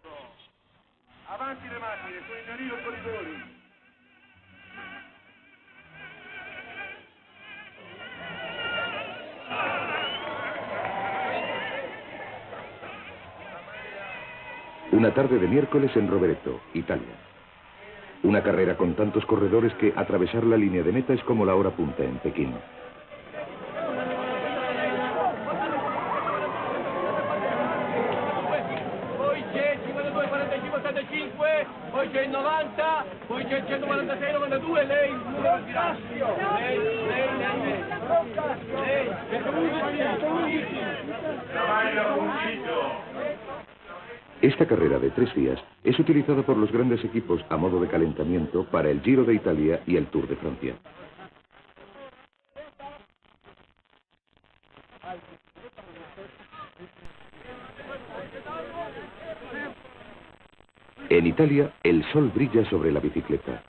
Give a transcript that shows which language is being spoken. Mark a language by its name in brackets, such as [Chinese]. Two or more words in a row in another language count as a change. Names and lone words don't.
[Spanish] Una tarde de miércoles en Rovereto, Italia. Una carrera con tantos corredores que atravesar la línea de meta es como la hora punta en Pekín. [Italian] Poi c'è 52, 45, 75, poi c'è il 90, poi c'è il 146, 92, lei il numero di Tirasio. Lei. [Spanish] Esta carrera de 3 días es utilizada por los grandes equipos a modo de calentamiento para el Giro de Italia y el Tour de Francia. En Italia, el sol brilla sobre la bicicleta.